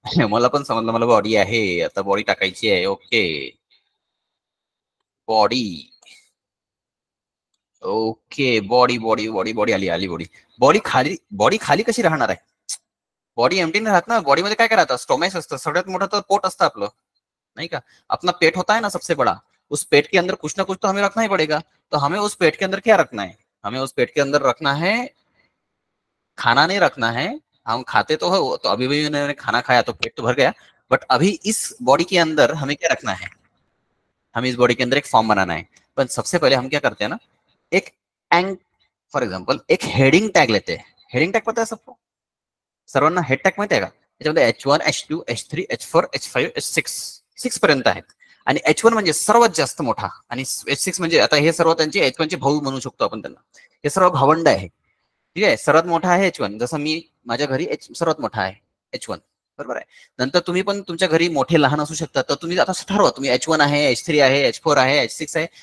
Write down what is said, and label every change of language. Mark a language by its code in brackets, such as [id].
[mr] मला पण समजलं, मला बॉडी आहे, आता बॉडी टाकायची आहे. Okay, body. Okay, body body body body आली आली बॉडी. बॉडी खाली कशी राहणार आहे, बॉडी एम्प्टी नाही राहत ना. बॉडीमध्ये काय काय राहतं, स्टोमॅक्स असतं, सगळ्यात मोठं तर पोट असतं आपलं, नहीं का. [hi] अपना पेट होता है ना सबसे बड़ा, उस पेट के अंदर कुछ ना कुछ तो हमें रखना ही पड़ेगा. तो हमें उस पेट के अंदर क्या रखना है, हमें उस पेट के अंदर रखना है, खाना नहीं रखना है. हम खाते तो हो, तो अभी भी मैंने खाना खाया तो पेट तो भर गया, बट अभी इस बॉडी के अंदर हमें क्या रखना है, हमें इस बॉडी के अंदर एक फॉर्म बनाना है. पण सबसे पहले हम क्या करते हैं ना, एक एंग [en] for example [hi] एक हेडिंग टॅग लेते हैं. हेडिंग टॅग पता है सबको, [mr] सर्वांना हेड टॅग माहिती आहे का? त्याच्यामध्ये H1 H2 H3 H4 H5 H6 6 पर्यंत आहेत. आणि H1 म्हणजे सर्वात जास्त मोठा, आणि H6 म्हणजे आता हे सर्व त्यांचे H1 चे भाऊ म्हणू शकतो आपण त्यांना. हे सर्व भावंड आहे. ठीक आहे, सर्वात मोठा आहे H1. जसं मी माझ्या घरी सर्वात मोठा आहे H1, बरोबर आहे. नंतर तुम्ही पण तुमच्या घरी मोठे लहान असू शकतात, तर तुम्ही आता ठरवा तुम्ही H1 आहे, H3 आहे, H4 आहे, H6 आहे.